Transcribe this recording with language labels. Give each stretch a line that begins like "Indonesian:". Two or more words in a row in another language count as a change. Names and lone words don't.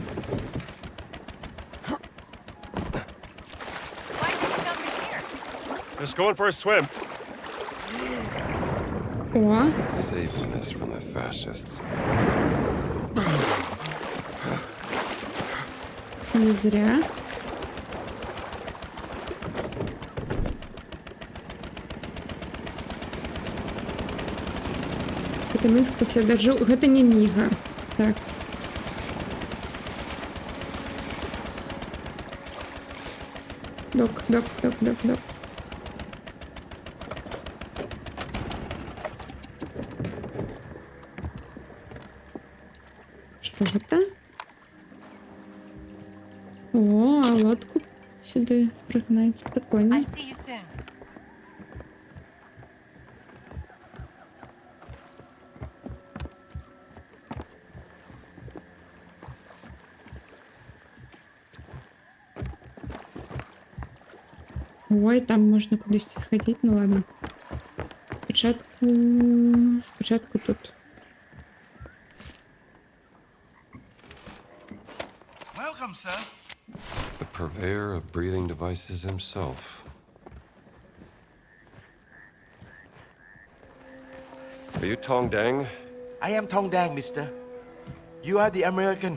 English: Just going for a swim. О. Saving this from the fascists.
Russian: Не зря.
Belarusian: Это Минск пасля дажджу. Гэта не міга.
Russian: Так. Док.
Belarusian: Что гэта?
Russian: О, а лодку сюда пригнать. Прикольно.
English: I'll see you soon.
Ukrainian: Ой, там можна кудись сходити,
Russian: ну ладно.
Ukrainian: Спочатку тут.
English: Welcome, sir. The purveyor of breathing devices himself. Are you Tong Dang? I am Tong Dang, mister. You are the American.